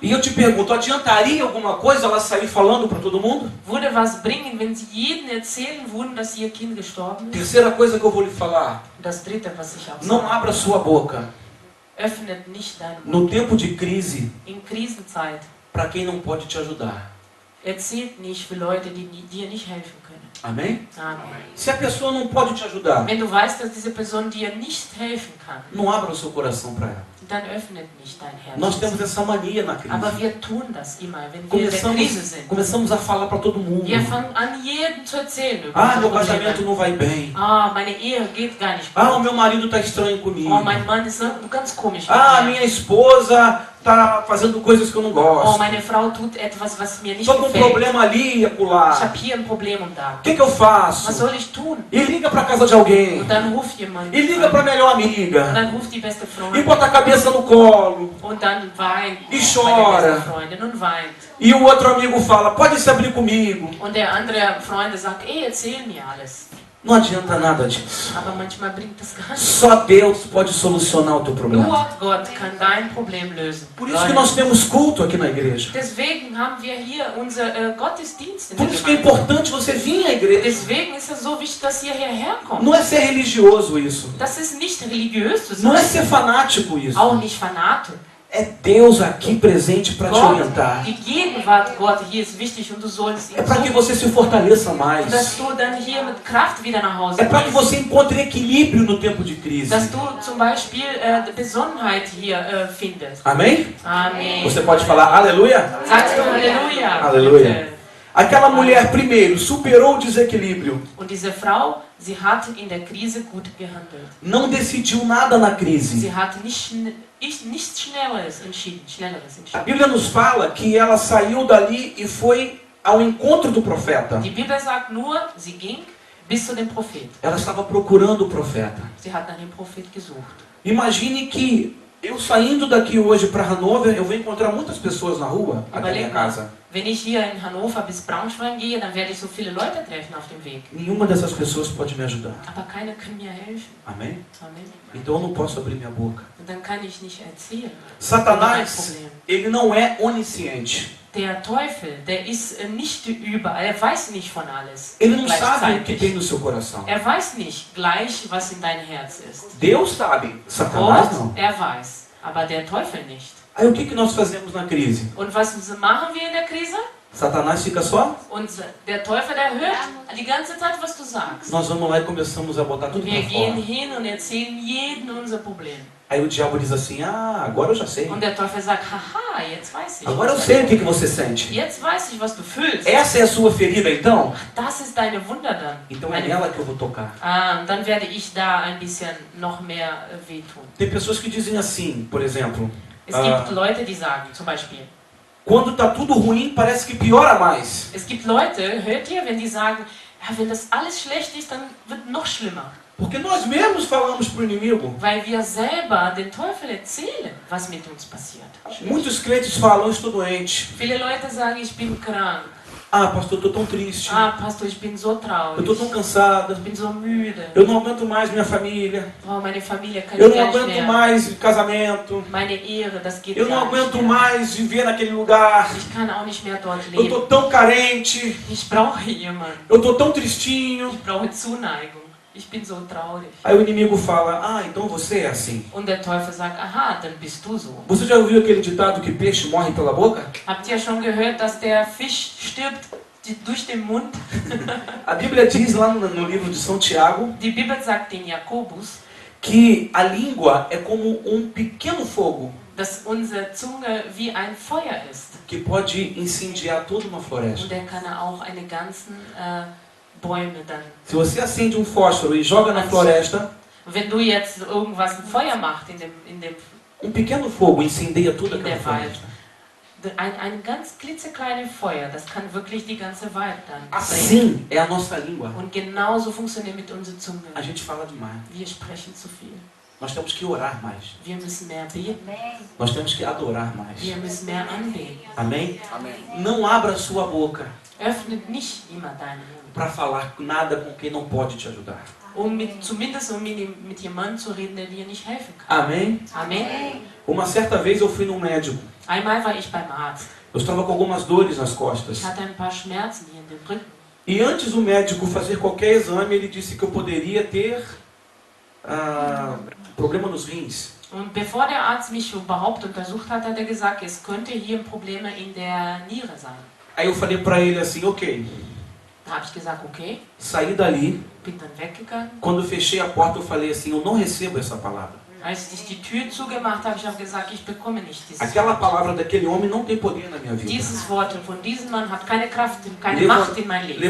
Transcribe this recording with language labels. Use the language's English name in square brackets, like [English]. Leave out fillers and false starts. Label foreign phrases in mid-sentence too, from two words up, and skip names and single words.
[Portuguese] E eu te pergunto, adiantaria alguma coisa ela sair falando para todo mundo? [German] Würde was bringen, wenn sie jedem erzählen würden, dass ihr Kind gestorben ist? [Portuguese] Terceira coisa que eu vou lhe falar. [German] Und das Dritte, was ich auch [Portuguese] Não [German] sage, [Portuguese] abra sua boca [German] öffnet nicht deinen Mund. [Portuguese] no tempo de crise [German] In Krisenzeit [Portuguese] para quem não pode te ajudar. [German] erzählt nicht für Leute, die dir nicht helfen können. [Portuguese] Amém? [German] Amen. [Portuguese] Se a pessoa não pode te ajudar, [German] Wenn du weißt, dass diese Person dir nicht helfen kann, [Portuguese] não abra o seu coração para ela. [German] dann öffnet nicht dein Herz. [Portuguese] Nós temos essa mania na [German] Aber [Portuguese] crise. [German] wir tun das immer, wenn wir in der Krise sind. [Portuguese] Começamos a falar para todo mundo. [German] Wir fangen an, jedem zu erzählen über [Portuguese] Ah, [German] unsere [Portuguese] meu casamento [German] Probleme. [Portuguese] não vai bem. [German] Ah, meine Ehe geht gar nicht [Portuguese] Ah, o [German] gut. [Portuguese] meu marido está estranho comigo. [German] Oh, mein Mann ist ganz komisch. [Portuguese] Ah, [German] mit mir. [Portuguese] minha esposa está fazendo coisas que eu não [German] Oh, [Portuguese] gosto. [German] meine Frau tut etwas, was mir nicht [Portuguese] Estou com um [German] gefällt. [Portuguese] problema ali e [German] Ich [Portuguese] acolá. [German] habe hier ein Problem und da. [Portuguese] O que eu [German] Was [Portuguese] faço? [German] soll ich tun? [Portuguese] E liga para casa de alguém. [German] Und dann ruft jemand. [Portuguese] E liga para a melhor [German] Und [Portuguese] amiga. [German] dann ruft die beste [Portuguese] E [German] Freundin. [Portuguese] bota a cabeça no colo. [German] Und dann weint [Portuguese] E [German] meine [Portuguese] chora. [German] beste Freundin und weint. [Portuguese] E o outro amigo fala, pode se abrir comigo. [German] Und der andere Freund sagt, ey, erzähl mir alles. [Portuguese] Não adianta nada disso. [German] Aber manchmal bringt das gar nichts. [Portuguese] Só Deus pode solucionar o teu problema. [German] Nur Gott kann dein Problem lösen. [Portuguese] Por isso que nós temos culto aqui na igreja. [German] Deswegen haben wir hier unser Gottesdienst in [Portuguese] Por [German] der [Portuguese] isso que é [German] Gemeinde. [Portuguese] importante você vir à igreja. [German] Deswegen ist es so wichtig, dass ihr hierher kommt. [Portuguese] Não é ser religioso isso. [German] Das ist nicht religiös zu [Portuguese] Não é [German] sein, [Portuguese] ser fanático isso. [German] auch nicht fanatisch. [Portuguese] É Deus aqui presente para te [German] Gott, [Portuguese] orientar. [German] die Gegenwart Gott hier ist wichtig und du sollst ihn [Portuguese] É para que [German] suchen. [Portuguese] você se fortaleça [German] Und [Portuguese] mais. [German] dass du dann hier mit Kraft wieder nach Hause [Portuguese] É para que [German] gehst. [Portuguese] você encontre equilíbrio no tempo de crise. [German] Dass du zum Beispiel Besonnenheit hier findest. [Portuguese] Amém? [German] Amen. [Portuguese] Você pode falar aleluia? [German] Sagst du Halleluja. [Portuguese] Aleluia. [German] Bitte. [Portuguese] Aquela mulher, primeiro, superou o desequilíbrio. [German] Und diese Frau, sie hat in der Krise gut gehandelt. [Portuguese] Não decidiu nada na crise. [German] Sie hat nichts Schnelleres entschieden. [Portuguese] A Bíblia nos fala que ela saiu dali e foi ao encontro do profeta. [German] Die Bibel sagt nur, sie ging bis zu dem Prophet. [Portuguese] Ela estava procurando o profeta. [German] Sie hat nach dem Prophet gesucht. [Portuguese] Imagine que eu saindo daqui hoje para Hannover, eu vou encontrar muitas pessoas na rua, até minha [German] Überleg mal, [Portuguese] casa. [German] wenn ich hier in Hannover bis Braunschweig gehe, dann werde ich so viele Leute treffen auf dem Weg. [Portuguese] Nenhuma dessas pessoas pode me ajudar. [German] Aber keiner kann mir helfen. [Portuguese] Amém? [German] Amen. [Portuguese] Então eu não posso abrir minha boca. [German] Und dann kann ich nicht erzählen. [Portuguese] Satanás, ele não é onisciente. [German] Der Teufel, der ist nicht überall, er weiß nicht von alles. [Portuguese] Ele não sabe o que tem [German] Gleichzeitig. [Portuguese] no seu coração. [German] Er weiß nicht gleich, was in dein Herz ist. [Portuguese] Deus sabe, Satanás não. [German] Gott, er weiß, aber der Teufel nicht. [Portuguese] Aí o que nós fazemos na crise? [German] Und was machen wir in der Krise? [Portuguese] Satanás fica só? [German] Und der Teufel, der hört die ganze Zeit, was du sagst. [Portuguese] Nós vamos lá e começamos a botar tudo [German] Wir [Portuguese] para [German] gehen [Portuguese] fora. [German] hin und erzählen jedem unser Problem. [Portuguese] Aí o diabo diz assim, ah, agora eu já sei. [German] Und der Teufel sagt, haha, jetzt weiß ich. [Portuguese] Agora eu sei o que você sente. [German] Jetzt weiß ich, was du fühlst. [Portuguese] Essa é a sua ferida então? [German] Das ist deine Wunder dann. [Portuguese] Então é nela que eu vou tocar. [German] Ah, und dann werde ich da ein bisschen noch mehr wehtun. [Portuguese] Tem pessoas que dizem assim, por exemplo, [German] Es gibt Leute, die sagen, zum Beispiel, [Portuguese] quando tá tudo ruim, parece que piora mais. [German] es gibt Leute, hört ihr, wenn die sagen, ja, wenn das alles schlecht ist, dann wird noch schlimmer. [Portuguese] Porque nós mesmos falamos pro inimigo. [German] Weil wir selber den Teufel erzählen, was mit uns passiert. [Portuguese] Muitos crentes falam, eu estou doente. [German] Viele Leute sagen, ich bin krank. [Portuguese] Ah, pastor, eu tô tão triste. [German] Ah, Pastor, ich bin so [Portuguese] Eu [German] traurig. [Portuguese] tô tão cansada. [German] Ich bin so müde. [Portuguese] Eu não aguento mais minha família. [German] Oh, meine Familie kann [Portuguese] Eu [German] ich [Portuguese] não [German] gar nicht [Portuguese] aguento [German] mehr. [Portuguese] mais casamento. [German] Meine Ehre, das geht [Portuguese] Eu não [German] gar nicht [Portuguese] aguento [German] mehr. [Portuguese] mais viver naquele lugar. [German] Ich kann auch nicht mehr dort [Portuguese] Eu [German] leben. [Portuguese] tô tão carente. [German] Ich brauche jemanden. [Portuguese] Eu tô tão tristinho. [German] Ich brauche Zuneigung. Ich bin so traurig. [Portuguese] Aí o inimigo fala, ah, então você é assim. [German] Und der Teufel sagt, aha, dann bist du so. [Portuguese] Você já ouviu aquele ditado que peixe morre pela boca? [German] Habt ihr schon gehört, dass der Fisch stirbt durch den Mund? [Portuguese] A Bíblia diz lá no livro de São Tiago [German] Die Bibel sagt in Jakobus, [Portuguese] que a língua é como um pequeno fogo [German] dass unsere Zunge wie ein Feuer ist. [Portuguese] que pode incendiar toda uma [German] Und [Portuguese] floresta. [German] der kann auch eine ganzen Bäume dann. [Portuguese] Se você acende um fósforo e joga na floresta, [German] Wenn du jetzt irgendwas ein Feuer macht in dem [Portuguese] um pequeno fogo incendeia toda [German] In [Portuguese] aquela [German] der Wald. [Portuguese] floresta. [German] ein ganz klitzekleines Feuer, das kann wirklich die ganze Wald dann brennen. [Portuguese] Assim é a nossa língua. [German] Und genauso funktioniert mit unserer Zunge. [Portuguese] A gente fala demais. [German] Wir sprechen zu viel. [Portuguese] Nós temos que orar mais. [German] Wir müssen mehr beten. [Portuguese] Nós temos que adorar mais. [German] Wir müssen mehr anbeten. [Portuguese] Amém? Não abra sua boca [German] Öffnet nicht immer deinen Mund. [Portuguese] para falar nada com quem não pode te ajudar. [German] Zumindest mit jemandem zu reden, der dir nicht helfen kann. [Portuguese] Amém? [German] Amen. [Portuguese] Uma certa vez eu fui num médico. [German] Einmal war ich beim Arzt. [Portuguese] Eu estava com algumas dores nas costas. [German] Ich hatte ein paar Schmerzen hier in den Rücken. [Portuguese] E antes do médico fazer qualquer exame, ele disse que eu poderia ter problema nos rins. [German] Und bevor der Arzt mich überhaupt untersucht hat, hat er gesagt, es könnte hier Probleme in der Niere sein. [Portuguese] Aí eu falei para ele assim, ok, [German] Da habe ich gesagt, okay, [Portuguese] Saí dali. [German] bin dann weggegangen. [Portuguese] Quando eu fechei a porta, eu falei assim, eu não recebo essa palavra. [German] Als ich die Tür zugemacht habe, ich habe gesagt, ich bekomme nicht dieses [Portuguese] Aquela [German] Wort. [Portuguese] palavra daquele homem não tem poder na minha vida. [German] Dieses Wort von diesem Mann hat keine Kraft, keine Macht in mein Leben.